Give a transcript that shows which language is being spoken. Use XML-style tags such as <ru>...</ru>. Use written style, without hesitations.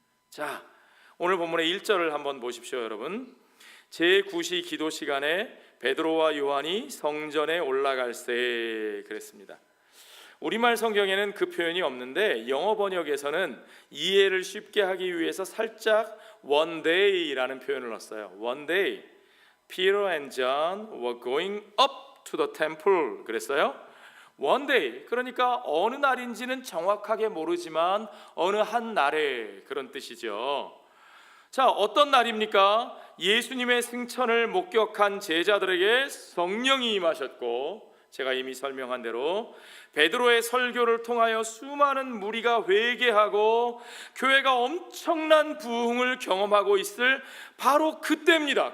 <ko>자, 오늘 본문의 1절을 한번 보십시오, 여러분. 제9시 기도 시간에 베드로와 요한이 성전에 올라갈세 그랬습니다. 우리말 성경에는 그 표현이 없는데 영어 번역에서는 이해를 쉽게 하기 위해서 살짝</ko> <en>one day</en> <ko>라는 표현을 넣었어요.</ko> <en>One day, Peter and John were going up to the temple</en> <ko>그랬어요.</ko> <en>One day,</en> <ko>그러니까 어느 날인지는 정확하게 모르지만 어느 한 날에 그런 뜻이죠. 자, 어떤 날입니까? 예수님의 승천을 목격한 제자들에게 성령이 임하셨고, 제가 이미 설명한 대로 베드로의 설교를 통하여 수많은 무리가 회개하고 교회가 엄청난 부흥을 경험하고 있을 바로 그때입니다.</ko>